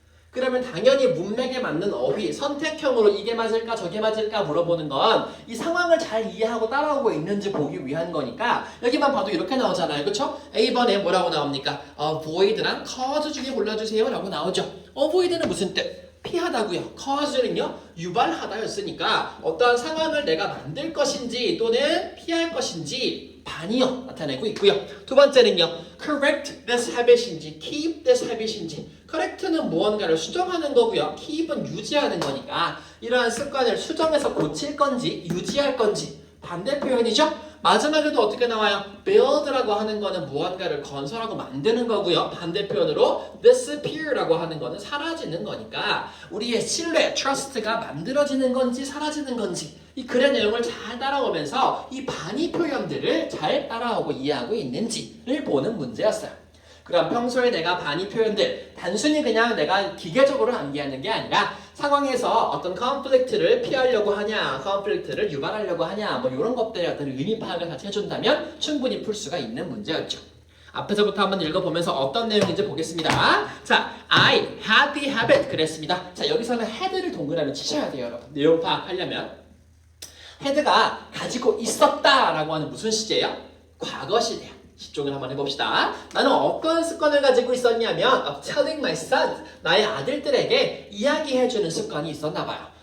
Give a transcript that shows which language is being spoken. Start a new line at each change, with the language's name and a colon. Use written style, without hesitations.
Korean: 그러면 당연히 문맥에 맞는 어휘, 선택형으로 이게 맞을까 저게 맞을까 물어보는 건 이 상황을 잘 이해하고 따라오고 있는지 보기 위한 거니까 여기만 봐도 이렇게 나오잖아요. 그쵸? A번에 뭐라고 나옵니까?
English: avoid랑 cause
Korean: 중에 골라주세요 라고 나오죠. avoid는 무슨 뜻? 피하다고요. cause는요 유발하다였으니까 어떠한 상황을 내가 만들 것인지 또는 피할 것인지 반이요 나타내고 있고요. 두 번째는요
English: correct this habit인지 keep this habit인지.
Korean: correct는 무언가를 수정하는 거고요. keep은 유지하는 거니까 이러한 습관을 수정해서 고칠 건지 유지할 건지 반대 표현이죠. 마지막에도 어떻게 나와요? build라고 하는 거는 무언가를 건설하고 만드는 거고요. 반대 표현으로 disappear라고 하는 거는 사라지는 거니까 우리의 신뢰, trust가 만들어지는 건지 사라지는 건지 이 글의 내용을 잘 따라오면서 이 반의 표현들을 잘 따라오고 이해하고 있는지를 보는 문제였어요. 그럼 평소에 내가 반의 표현들 단순히 그냥 내가 기계적으로 암기하는 게 아니라 상황에서 어떤 컨플릭트를 피하려고 하냐, 컨플릭트를 유발하려고 하냐 뭐 이런 것들의 어떤 의미 파악을 같이 해준다면 충분히 풀 수가 있는 문제였죠. 앞에서부터 한번 읽어보면서 어떤 내용인지 보겠습니다.
English: 자, I had the habit 그랬습니다.
Korean: 자, 여기서는 had를 동그라미 치셔야 돼요, 여러분. 내용 파악하려면 had가 가지고 있었다라고 하는 무슨 시제예요? 과거 시제예요. 집중을 한번 해봅시다. 나는 어떤 습관을 가지고 있었냐면
English: of telling my sons,
Korean: 나의 아들들에게 이야기해주는 습관이 있었나 봐요.